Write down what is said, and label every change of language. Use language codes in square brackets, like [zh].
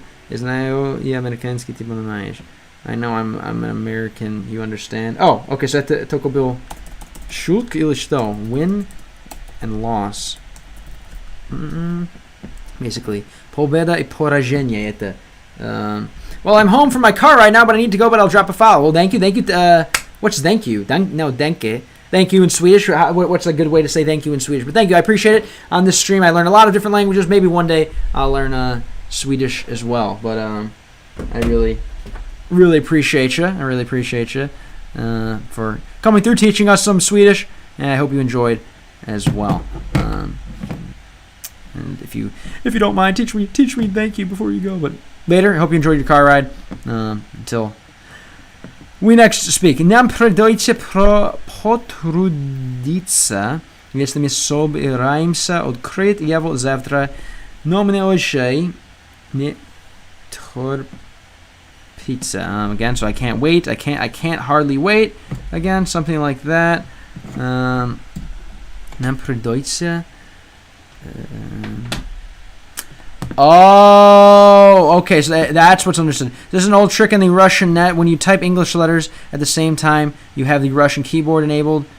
[ru] Знаю, я американский, ты понимаешь. [en] I know I'm an American, you understand. Oh, okay, so [ru] это только был шутка или что? [en] Win and loss. [ru] Basically, победа и поражение это. [en] Well, I'm home from my car right now, but I need to go, but I'll drop a file. Well, thank you. What's thank you? Danke. Thank you in Swedish. What's a good way to say thank you in Swedish? But thank you. I appreciate it. On this stream, I learned a lot of different languages. Maybe one day I'll learn Swedish as well. But I really appreciate you. I really appreciate you for coming through, teaching us some Swedish, and I hope you enjoyed as well. And if you don't mind, teach me thank you before you go. But later, I hope you enjoyed your car ride. Until we next speak. [ru] Нам придется потрудиться, если мы собираемся открыть его завтра. Но мне очень не терпится. [en] Again, so I can't wait. I can't hardly wait. Again, something like that. [ru] Нам придется. [en] Oh, okay, so that's what's understood. This is an old trick in the Russian net. When you type English letters at the same time, you have the Russian keyboard enabled.